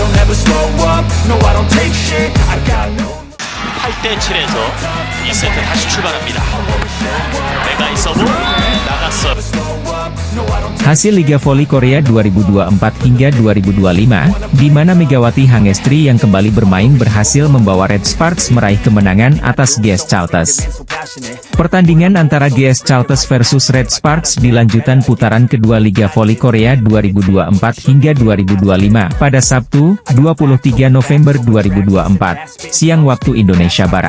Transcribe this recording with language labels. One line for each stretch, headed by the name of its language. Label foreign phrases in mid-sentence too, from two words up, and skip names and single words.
English: never slow up, no I don't take shit, I got no
Korean: 8대 7에서 2세트 다시 출발합니다. 메가이 서브 나갔어.
Indonesian: Hasil Liga Voli Korea 2024 hingga 2025, di mana Megawati Hangestri yang kembali bermain berhasil membawa Red Sparks meraih kemenangan atas GS Chalters. Pertandingan antara GS Chalters versus Red Sparks di lanjutan putaran kedua Liga Voli Korea 2024 hingga 2025 pada Sabtu, 23 November 2024, siang waktu Indonesia Barat.